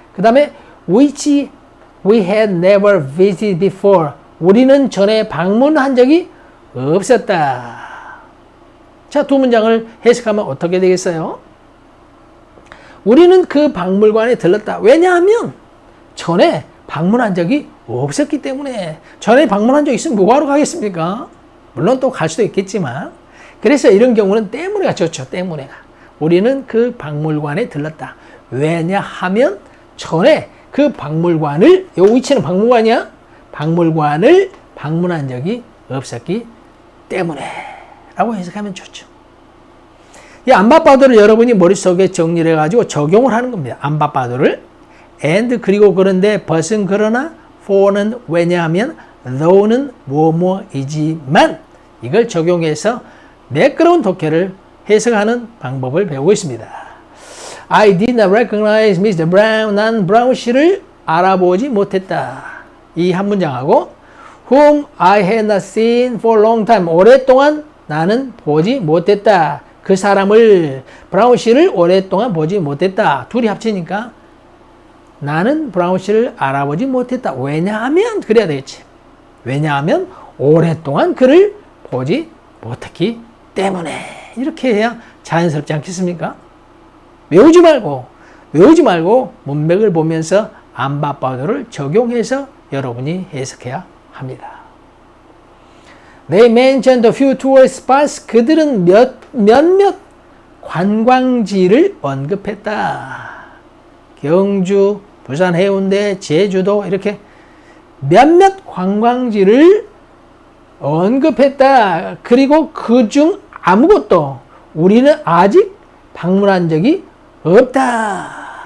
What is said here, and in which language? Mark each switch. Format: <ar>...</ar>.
<ko>그 다음에</ko> <en>which we had never visited before.</en> <ko>우리는 전에 방문한 적이 없었다. 자, 두 문장을 해석하면 어떻게 되겠어요? 우리는 그 박물관에 들렀다. 왜냐하면 전에 방문한 적이 없었기 때문에. 전에 방문한 적 있으면 뭐하러 가겠습니까? 물론 또 갈 수도 있겠지만. 그래서 이런 경우는 때문에가 좋죠. 때문에가. 우리는 그 박물관에 들렀다. 왜냐하면 전에 그 박물관을, 요 위치는 박물관이야? 박물관을 방문한 적이 없었기 때문에 라고 해석하면 좋죠. 이 안바빠도를 여러분이 머릿속에 정리를 해가지고 적용을 하는 겁니다. 안바빠도를. and 그리고 그런데 but은 그러나 for는 왜냐하면 though는 뭐뭐이지만 이걸 적용해서 매끄러운 독해를 해석하는 방법을 배우고 있습니다.</ko> <en>I did not recognize Mr. Brown.</en> <ko>난 브라운 씨를 알아보지 못했다. 이 한 문장하고</ko> <en>whom I had not seen for a long time.</en> <ko>오랫동안 나는 보지 못했다. 그 사람을, 브라운 씨를 오랫동안 보지 못했다. 둘이 합치니까 나는 브라운 씨를 알아보지 못했다. 왜냐하면 그래야 되겠지. 왜냐하면 오랫동안 그를 보지 못했기 때문에. 이렇게 해야 자연스럽지 않겠습니까? 외우지 말고 문맥을 보면서 안바빠도를 적용해서 여러분이 해석해야 합니다.</ko> <en>They mentioned a few tourist spots.</en> <ko>그들은 몇몇 관광지를 언급했다. 경주, 부산 해운대, 제주도 이렇게 몇몇 관광지를 언급했다. 그리고 그중 아무것도 우리는 아직 방문한 적이 없다.</ko>